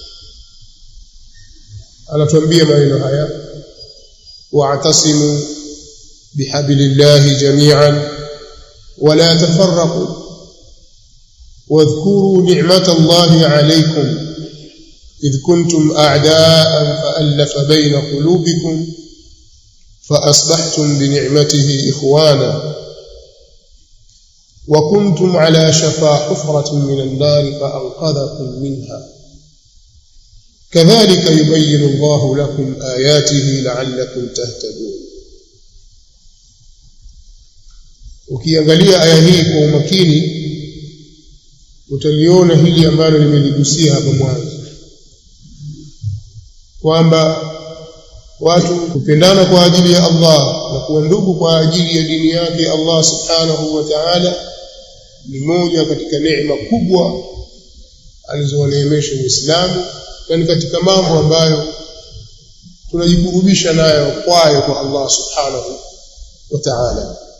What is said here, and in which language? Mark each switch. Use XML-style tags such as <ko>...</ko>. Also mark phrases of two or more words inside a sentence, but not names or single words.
<sw>anatuambia maneno haya:</sw> <ar>واعتصموا بحبل الله جميعا ولا تفرقوا واذكروا نعمة الله عليكم إذ كنتم أعداء فألف بين قلوبكم فأصبحتم بنعمته إخوانا وكنتم على شفا حفرة من النار فأنقذكم منها كذلك يبين الله لكم آياته لعلكم تهتدون.</ar> <sw>Ukiangalia aya hii kwa umakini utaliona hili ambalo nimeligusia hapa mwanzo, kwamba watu kupendana kwa ajili ya Allah na kuwa ndugu kwa ajili ya dini yake</sw> <ar>الله سبحانه وتعالى</ar> <sw>ni moja katika neema kubwa alizowaneemesha Uislamu, na ni katika mambo ambayo tunajikurubisha nayo kwayo kwa</sw> <ar>الله سبحانه وتعالى.</ar>